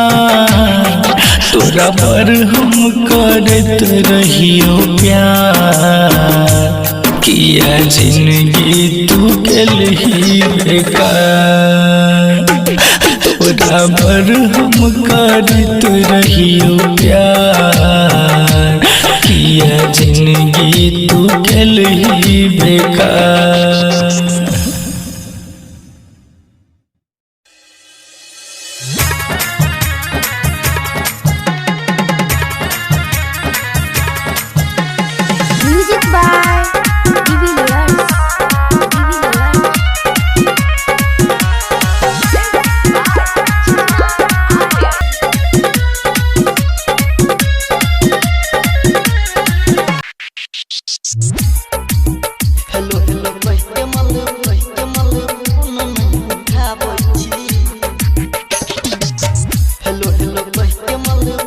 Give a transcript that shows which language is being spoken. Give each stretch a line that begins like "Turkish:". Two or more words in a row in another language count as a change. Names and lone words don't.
Maithili: तोरा पर हम करत रहियो प्यार किया जिंदगी तू केलही बेकार तोरा पर हम करत रहियो प्यार किया जिंदगी तू केलही बेकार
English: music by Devilliers
Maithili: हेलो हेलो कहिके मल उठाबै छी हेलो हेलो कहिके मल